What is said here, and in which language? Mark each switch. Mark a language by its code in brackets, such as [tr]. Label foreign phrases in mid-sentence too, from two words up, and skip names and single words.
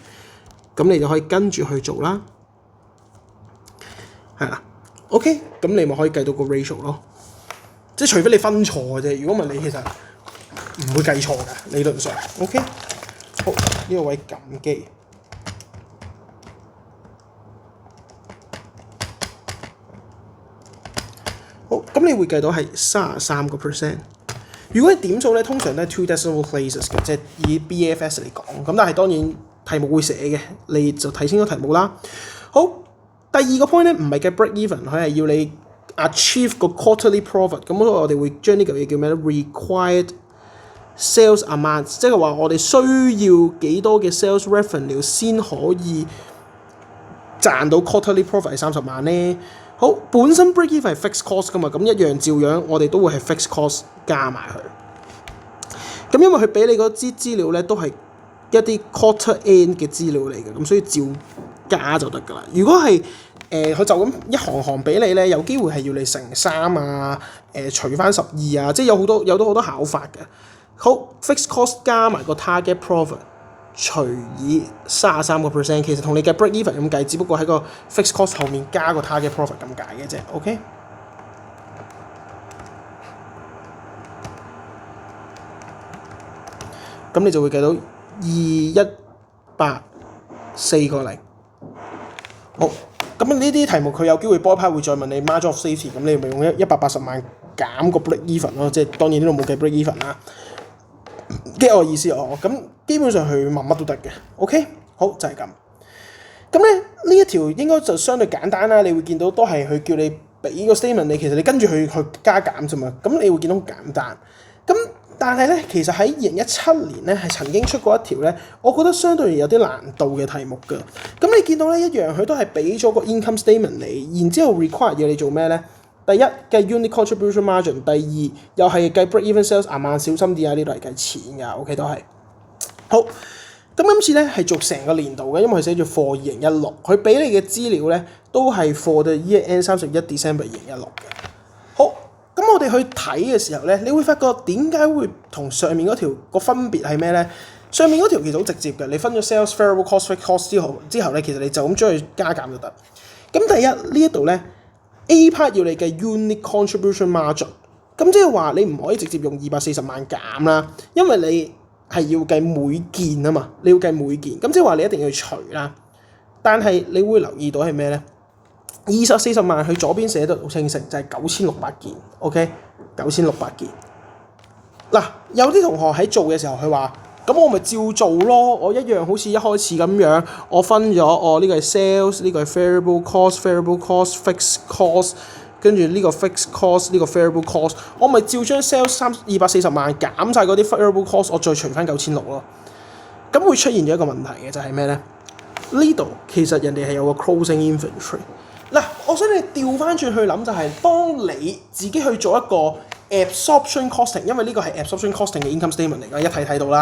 [yue] 咁你就可以跟住去做啦。係啦。OK， 咁你咪可以計到個 ratio 咯，即係除非你分錯嘅啫，如果唔係你其實唔會計錯嘅理論上。OK， 好，呢個位撳機。好，咁你會計到係33%。如果係點數咧，通常都係 [en] two decimal places [yue] 嘅，即係以 BFS 嚟講。咁但係當然題目會寫嘅，你就睇清楚題目啦。好。第二個 point 咧，唔係計 [en] break even， [yue] 佢係要你 achieve 個 [en] quarterly profit。 [yue] 咁所以我哋會將呢嚿嘢叫咩咧 ？ [en] required sales amount， [yue] 即係話我哋需要幾多嘅 [en] sales revenue [yue] 先可以賺到 [en] quarterly profit [yue] 係30萬咧。好，本身 [en] break even [yue] 係 [en] fixed cost [yue] 噶嘛，咁一樣照樣我哋都會係 [en] fixed cost [yue] 加埋佢。咁因為佢俾你嗰啲資料咧，都係一啲 [en] quarter end [yue] 嘅資料嚟嘅，咁所以照加就得㗎啦。如果係佢就咁一行行俾你咧，有機會係要你乘3啊，除翻12啊，即係有好多考法嘅。好 ， [en] fixed cost [yue] 加埋個 [en] target profit [yue] 除以33%，其實同你嘅 [en] break even [yue] 咁計，只不過喺個 [en] fixed cost [yue] 後面加個 [en] target profit [yue] 咁解嘅啫。OK。咁你就會計到2184.0。好，咁呢啲題目佢有機會 ballpark 會再問你 [en] margin of safety， [yue] 咁你咪用180萬減個 [en] break even [yue] 咯，即係當然呢度冇計 [en] break even [yue] 啦。get 我意思咁基本上佢問乜都得嘅。OK， 好就係咁。咁咧呢一條應該就相對簡單啦，你會見到都係佢叫你俾個 statement 你，其實你跟住去加減啫嘛。咁你會見到好簡單。咁但係咧，其實喺2017年咧係曾經出過一條咧，我覺得相對有啲難度嘅題目㗎。咁你見到咧一樣，佢都係俾咗個 [en] income statement [yue] 你，然之後 require 要你做咩咧？第一計 [en] unit contribution margin， [yue] 第二又係計 [en] break even sales amount， [yue] 小心啲啊！呢度係計錢㗎，OK 都係。好，咁今次咧係做成個年度嘅，因為佢寫住 for 2016，佢俾你嘅資料咧都係 [en] for the year end 31 December 2016 [yue] 嘅。好。咁我哋去睇嘅時候咧，你會發覺點解會同上面嗰條個分別係咩咧？上面嗰條其實好直接嘅，你分咗 [en] sales variable cost fixed cost [yue] 之後咧，其實你就咁將佢加減就得。咁第一呢一度咧 [en] A part [yue] 要你計 [en] unit contribution margin， [yue] 咁即係話你唔可以直接用240萬減啦，因為你係要計每件啊嘛，你要計每件，咁即係話你一定要除啦。但係你會留意到係咩咧？40萬佢左邊寫得好清晰，就係9600件 ，OK， 9600件。嗱，有啲同學喺做嘅時候，佢話：咁我咪照做咯，我一樣好似一開始咁樣，我分咗呢個係 sales， 呢個係 [en] variable cost fixed cost， [yue] 跟住呢個 [en] fixed cost， [yue] 呢個 [en] variable cost， [yue] 我咪照將 sales 240萬減晒嗰啲 [en] variable cost， [yue] 我再除翻9600咯。咁會出現咗一個問題嘅就係咩咧？呢度其實人哋係有個 [en] closing inventory。 [yue] 嗱，我想你調翻轉去諗就係，當你自己去做一個 [en] absorption costing， [yue] 因為呢個係 [en] absorption costing [yue] 嘅 [en] income statement [yue] 嚟㗎，一睇到啦。